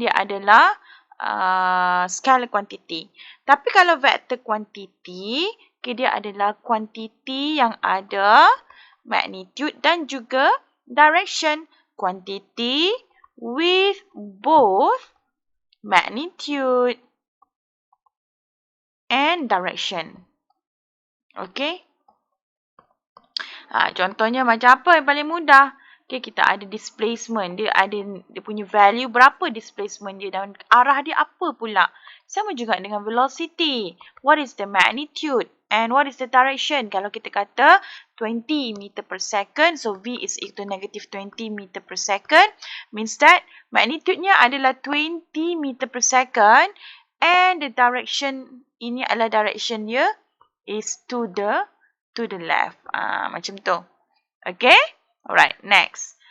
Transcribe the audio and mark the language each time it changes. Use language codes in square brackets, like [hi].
[ms] Dia adalah scalar quantity. Tapi kalau vector quantity, okay, dia adalah quantity yang ada magnitude dan juga direction. [en] Quantity with both magnitude and direction. [ms] Okay. Contohnya macam apa yang paling mudah? Okay, kita ada displacement. Dia punya value berapa displacement dia dan arah dia apa pula. Sama juga dengan velocity. [en] What is the magnitude and what is the direction? [ms] Kalau kita kata [en] 20 meter per second, so V is equal to negative 20 meter per second, means that magnitude-nya adalah 20 meter per second and the direction, [ms] ini adalah direction dia [en] is to the left. [ms] Macam tu. [en] Okay? Alright, next.